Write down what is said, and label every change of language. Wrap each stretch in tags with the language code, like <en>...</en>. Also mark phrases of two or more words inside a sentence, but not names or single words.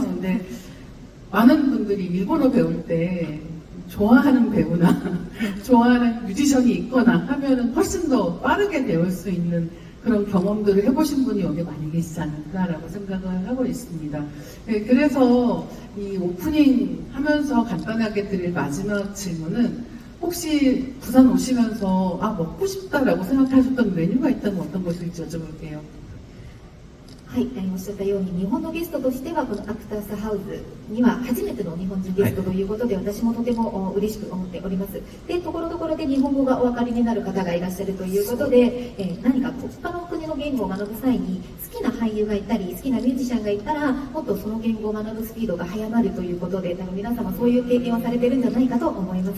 <ko>근데 많은 분들이 일본어 배울 때 좋아하는 배우나 좋아하는 뮤지션이 있거나 하면은 훨씬 더 빠르게 배울 수 있는 그런 경험들을 해보신 분이 여기 많이 계시지 않을까라고 생각을 하고 있습니다. 네, 그래서 이 오프닝 하면서 간단하게 드릴 마지막 질문은 혹시 부산 오시면서 먹고 싶다라고 생각하셨던 메뉴가 있다면 어떤 것일지 여쭤볼게요.</ko> <ja>はい、おっしゃったように日本のゲストとしてはこのアクタースハウスには初めての日本人ゲストということで、私もとても嬉しく思っております。で、ところどころで日本語がお分かりになる方がいらっしゃるということで、何か他の国の言語を学ぶ際に好きな俳優がいたり好きなミュージシャンがいたらもっとその言語を学ぶスピードが速まるということで、多分皆様そういう経験をされてるんじゃないかと思います。</ja>